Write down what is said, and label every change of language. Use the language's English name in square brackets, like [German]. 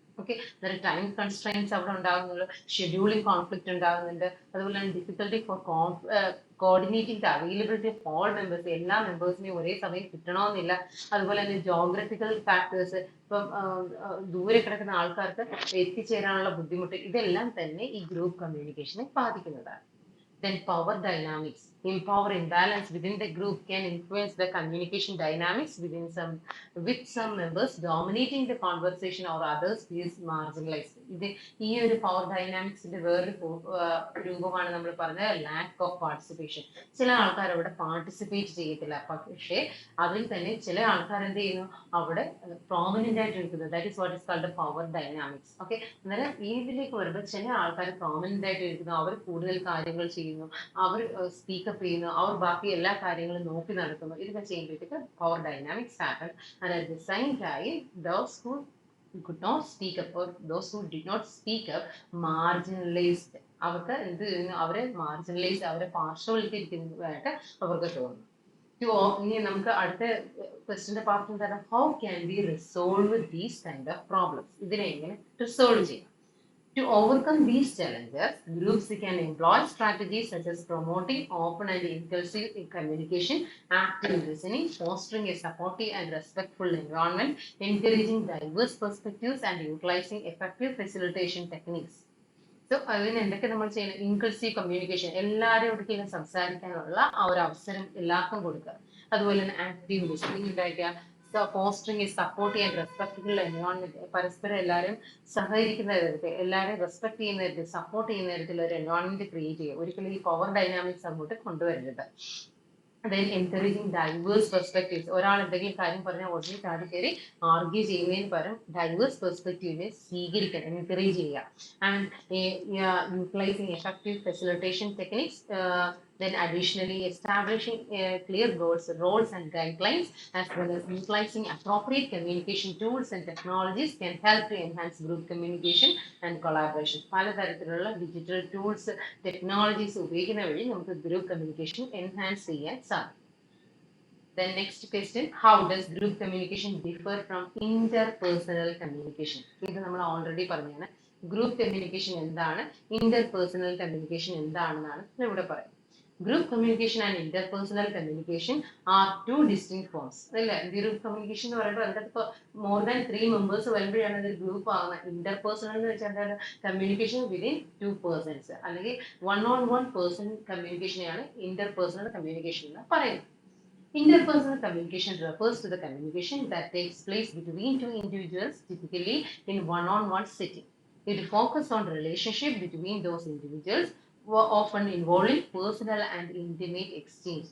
[Malayalam] Okay, അന്നേരം time constraints അവിടെ ഉണ്ടാകുന്നുള്ളൂ, scheduling conflict ഉണ്ടാകുന്നുണ്ട്, അതുപോലെ തന്നെ [English] difficulty for coordinating the availability of all members, [Malayalam] എല്ലാ മെമ്പേഴ്സിനെയും ഒരേ സമയം കിട്ടണമെന്നില്ല. അതുപോലെ തന്നെ ജോഗ്രഫിക്കൽ ഫാക്ടേഴ്സ്, ഇപ്പം ദൂരെ കിടക്കുന്ന ആൾക്കാർക്ക് എത്തിച്ചേരാനുള്ള ബുദ്ധിമുട്ട്, ഇതെല്ലാം തന്നെ ഈ ഗ്രൂപ്പ് കമ്മ്യൂണിക്കേഷനെ ബാധിക്കുന്നതാണ്. [English] Then power dynamics. Power imbalance within the group can influence the communication dynamics with some members dominating the conversation or others feels marginalized. [Malayalam] ഈ ഒരു പവർ ഡൈനാമിക്സിന്റെ വേറൊരു രൂപമാണ് നമ്മൾ പറഞ്ഞ ലാക്ക് ഓഫ് പാർട്ടിസിപ്പേഷൻ. ചില ആൾക്കാർ അവിടെ പാർട്ടിസിപ്പേറ്റ് ചെയ്യത്തില്ല, പക്ഷേ അതിൽ തന്നെ ചില ആൾക്കാർ എന്ത് ചെയ്യുന്നു, അവിടെ പ്രോമിനന്റ് ആയിട്ട് ഇരിക്കുന്നത്. [English] That is what is called power dynamics. [Malayalam] Okay, അന്നേരം ഇതിലേക്ക് വരുമ്പോൾ ചില ആൾക്കാർ പ്രോമിനന്റ് ആയിട്ട് ഇരിക്കുന്നു, അവർ കൂടുതൽ കാര്യങ്ങൾ ചെയ്യുന്നു, അവർ സ്പീക്കപ്പ് ചെയ്യുന്നു, അവർ ബാക്കി എല്ലാ കാര്യങ്ങളും നോക്കി നടക്കുന്നു. ഇതൊക്കെ ചെയ്യുമ്പോഴത്തേക്ക് power dynamics happen. [English] And at the same time those who could not speak up or those who did not speak up marginalized. [Malayalam] അവർക്ക് എന്ത് ചെയ്യുന്നു, അവരെ മാർജിനലൈസ്, അവരെ പാർശ്വവൽക്കരിക്കുന്നതായിട്ട് അവർക്ക് തോന്നുന്നു. ഇനി നമുക്ക് അടുത്ത ക്വസ്റ്റിന്റെ പാർട്ട് എന്താണ്, [English] How can be resolve these kind of problems. [Malayalam] ഇതിനെ എങ്ങനെ റിസോൾവ് ചെയ്യാം? [English] To overcome these challenges, groups can employ strategies such as promoting open and inclusive communication, active listening, fostering a supportive and respectful environment, encouraging diverse perspectives, and utilizing effective facilitation techniques. [Malayalam] So, അതിന് എന്തൊക്കെ നമ്മൾ ചെയ്യണം? Inclusive communication, എല്ലാവരും ഒരിക്കലും സംസാരിക്കാനുള്ള ആ ഒരു അവസരം എല്ലാവർക്കും കൊടുക്കുക. അതുപോലെ തന്നെ ആക്റ്റീവ് ലിസണിംഗ് ഉണ്ടായിരിക്കുക, [English] fostering a supportive and respectful environment, [Malayalam] പരസ്പരം എല്ലാവരും സഹകരിക്കുന്ന തരത്തിൽ, എല്ലാവരും റെസ്പെക്ട് ചെയ്യുന്ന തരത്തിൽ, സപ്പോർട്ട് ചെയ്യുന്ന തരത്തിലുള്ള ഒരു എൻവയോൺമെന്റ് ക്രിയേറ്റ് ചെയ്യുക. ഒരിക്കലും ഈ പവർ ഡൈനാമിക്സ് അങ്ങോട്ട് കൊണ്ടുവരരുത്. [English] then encouraging diverse perspectives. [Malayalam] ഒരാൾ എന്തെങ്കിലും കാര്യം പറഞ്ഞാൽ ഉടനെ ചാടി കയറി ആർഗ്യൂ ചെയ്യുന്നതിന് പകരം ഡൈവേഴ്സ് പെർസ്പെക്റ്റീവിനെ സ്വീകരിക്കാൻ എൻകറേജ് ചെയ്യുക. [English] And utilizing effective facilitation techniques. Then additionally establishing clear roles and guidelines, as well as utilizing appropriate communication tools and technologies can help to enhance group communication and collaboration. [Malayalam] പലതരത്തിലുള്ള digital tools, technologies ഉപയോഗിക്കുന്ന വഴി നമുക്ക് group communication enhance ചെയ്യാൻ സാധിക്കും. [English] Then next question, how does group communication differ from interpersonal communication? [Malayalam] ഇത് നമ്മൾ already പറഞ്ഞാണ്. Group communication എന്താണ്, ഇന്റർപേഴ്സണൽ കമ്മ്യൂണിക്കേഷൻ എന്താണെന്നാണ് ഇവിടെ പറയുന്നത്. [English] Group communication and interpersonal communication are two distinct forms. [Malayalam] Group communication എന്ന് പറയുമ്പോൾ അതിനകത്ത് [English] more than 3 members [Malayalam] വരുമ്പോഴാണ് ഒരു ഗ്രൂപ്പ് ആകുന്നത്. ഇന്റർപേഴ്സണൽ എന്ന് വെച്ചാൽ കമ്മ്യൂണിക്കേഷൻ [English] within 2 persons, [Malayalam] അല്ലെങ്കിൽ [English] 1-on-1 person [Malayalam] കമ്മ്യൂണിക്കേഷനെയാണ് ഇന്റർപേഴ്സണൽ കമ്മ്യൂണിക്കേഷൻ എന്ന് പറയുന്നത്. [English] Interpersonal communication refers to the communication that takes place between two individuals, typically in one-on-one setting. It focuses on relationship between those individuals, often involving personal and intimate exchange.